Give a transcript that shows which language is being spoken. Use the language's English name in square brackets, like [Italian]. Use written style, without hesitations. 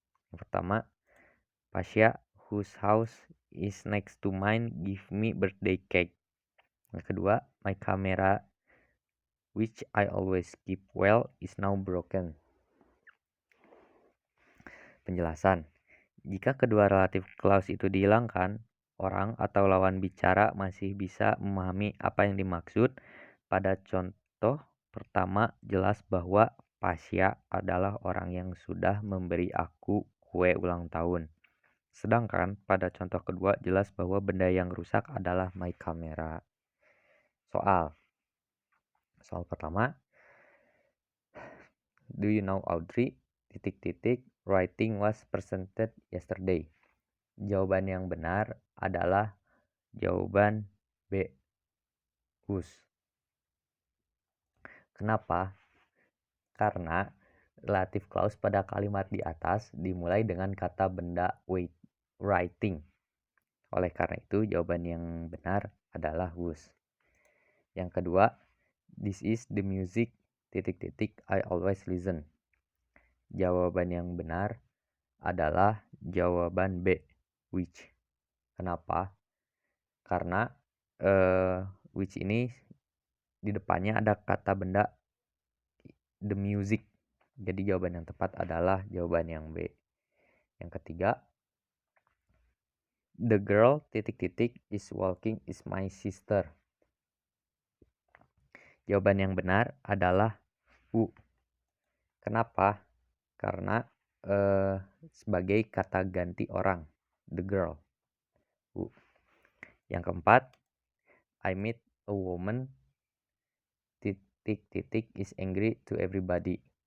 [Indonesian] Yang pertama, [English] Pasha, whose house is next to mine, give me birthday cake. [Indonesian] Yang kedua, [English] my camera, which I always keep well, is now broken. [Indonesian] Penjelasan. Jika kedua relative clause itu dihilangkan, orang atau lawan bicara masih bisa memahami apa yang dimaksud. Pada contoh pertama, jelas bahwa Pasha adalah orang yang sudah memberi aku kue ulang tahun. Sedangkan pada contoh kedua, jelas bahwa benda yang rusak adalah [English] my camera. [Indonesian] Soal pertama, [English] do you know Audrey? Writing was presented yesterday. [Indonesian] Jawaban yang benar adalah jawaban B, whose. Kenapa? Karena relative clause pada kalimat di atas dimulai dengan kata benda writing. Oleh karena itu, jawaban yang benar adalah whose. Yang kedua, [English] this is the music I always listen. [Indonesian] Jawaban yang benar adalah jawaban B, which. Kenapa? Karena which ini di depannya ada kata benda [English] the music. [Indonesian] Jadi jawaban yang tepat adalah jawaban yang B. Yang ketiga, [English] the girl is walking is my sister. [Indonesian] Jawaban yang benar adalah U. Kenapa? Karena sebagai kata ganti orang, [English] the girl. [Indonesian] U. Yang keempat, [English] I met a woman is angry to everybody.